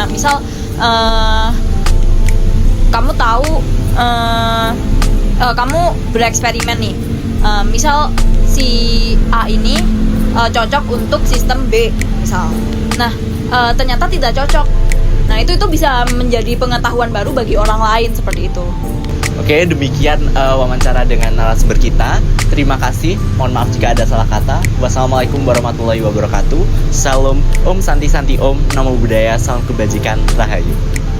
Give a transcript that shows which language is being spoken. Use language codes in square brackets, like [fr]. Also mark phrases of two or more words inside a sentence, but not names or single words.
[id] Misal kamu tahu kamu bereksperimen nih, misal si A ini cocok untuk sistem B misal. Nah, ternyata tidak cocok. Nah, itu bisa menjadi pengetahuan baru bagi orang lain, seperti itu. Oke, demikian wawancara dengan narasumber kita. Terima kasih. Mohon maaf jika ada salah kata. [ar] Wassalamualaikum warahmatullahi wabarakatuh. [id] Salam [sa] Om Santi Santi Om. [pi] Namo Buddhaya, [id] salam kebajikan, Rahayu.